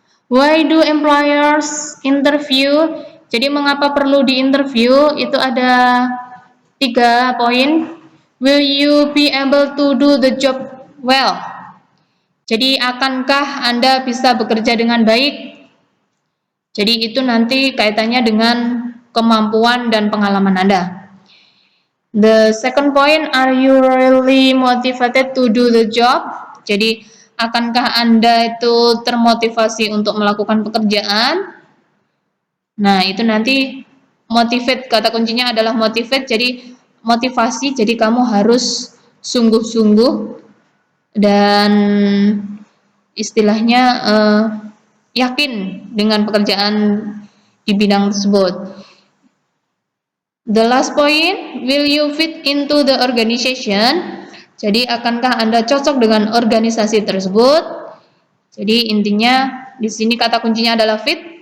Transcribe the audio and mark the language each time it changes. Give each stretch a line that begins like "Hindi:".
English: Why do employers interview?
Indonesian: Jadi mengapa perlu diinterview? Itu ada 3 poin.
English: Will you be able to do the job well?
Indonesian: Jadi akankah Anda bisa bekerja dengan baik? Jadi itu nanti kaitannya dengan kemampuan dan pengalaman Anda.
English: The second point, are you really motivated to do the job?
Indonesian: Jadi akankah Anda itu termotivasi untuk melakukan pekerjaan? Nah, itu nanti motivate, kata kuncinya adalah motivate, jadi motivasi, jadi kamu harus sungguh-sungguh dan istilahnya yakin dengan pekerjaan di bidang tersebut.
English: The last point, will you fit into the organization?
Indonesian: Jadi akankah Anda cocok dengan organisasi tersebut? Jadi intinya di sini kata kuncinya adalah fit.